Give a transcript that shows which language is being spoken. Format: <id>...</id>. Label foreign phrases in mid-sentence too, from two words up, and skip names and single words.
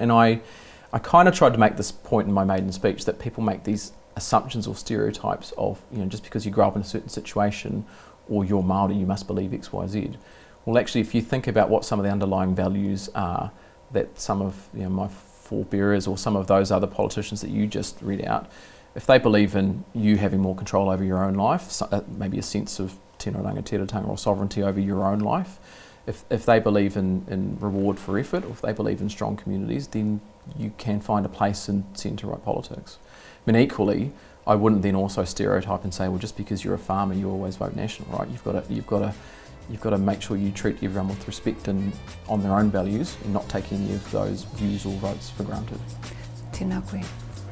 <en>And I kind of tried to make this point in my maiden speech, that people make these assumptions or stereotypes of, just because you grow up in a certain situation or you're Māori, you must believe X, Y, Z. Well, actually, if you think about what some of the underlying values are that some of my forebearers or some of those other politicians that you just read out, if they believe in you having more control over your own life, maybe a sense of</en> <mi>tēnā ranga tiratanga</mi> <en>or sovereignty over your own life, if they believe in reward for effort, or if they believe in strong communities, then you can find a place in centre-right politics. I mean, equally, I wouldn't then also stereotype and say, well, just because you're a farmer, you always vote National, right? You've got to make sure you treat everyone with respect and on their own values, and not take any of those views or votes for granted.</en> <mi>Tēnā koe.</mi>